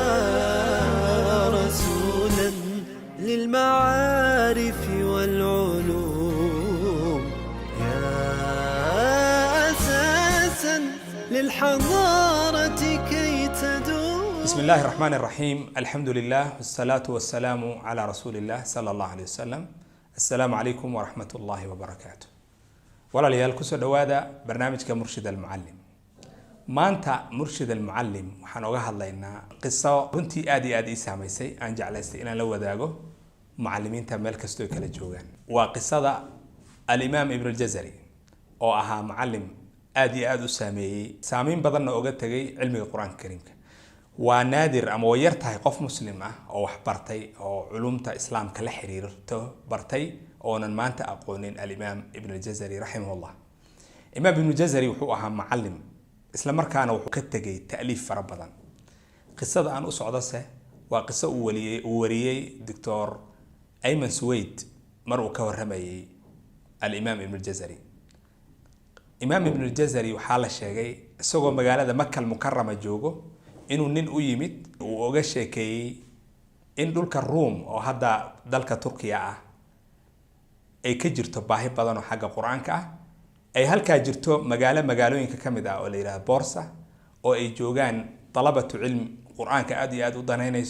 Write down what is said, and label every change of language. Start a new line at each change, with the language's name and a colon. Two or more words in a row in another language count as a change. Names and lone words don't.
Arabic: رسولا للمعارف والعلوم، يا أساسا للحضارة كي تدوم. بسم الله الرحمن الرحيم. الحمد لله والصلاة والسلام على رسول الله صلى الله عليه وسلم. السلام عليكم ورحمة الله وبركاته.
Somali: walaalyaal kusoo dhawaada barnaamijka Murshid al-Muallim. maanta Murshid al-Muallim waxaan uga hadlaynaa qiso runtii aad iyo aad ii saameysay aan jeclaystay inaan la wadaago muallimiinta meel kasta oo kala joogaan. waa qisada al-Imam Ibn al-Jazari oo ahaa muallim aad iyo aad u saameyn badan oo uga tagay cilmiga Quraanka Kariimka. waa naadir ama way yar tahay qof muslim ah oo wax bartay oo culumta islaamka la xiriirto bartay oonan maanta aqoonin al-Imam Ibn al-Jazari rahimahullah. Imam Ibn al-Jazari wuxuu ahaa muallim isla markaana wuxuu ka tagay ta'liif fara badan. qisada aan u socdase waa qiso uu wariyay Dr. Ayman Suwaid mar uu ka waramayay al-Imam Ibn al-Jazari. Imam Ibn al-Jazari waxaa la sheegay isagoo magaalada Makka al-Mukarrama joogo inuu nin u yimid uu oga sheekeeyay in dhulka Room oo hadda dalka Turkiya ah ay ka jirto baahi badan oo xagga Quraanka ah, ay halka jirto magaalooyinka kamid ah oo la yiraahdo Borsa oo ay joogaan
Arabic: طلبة علم
Somali: Quraanka aad iyo aad u danaynayso.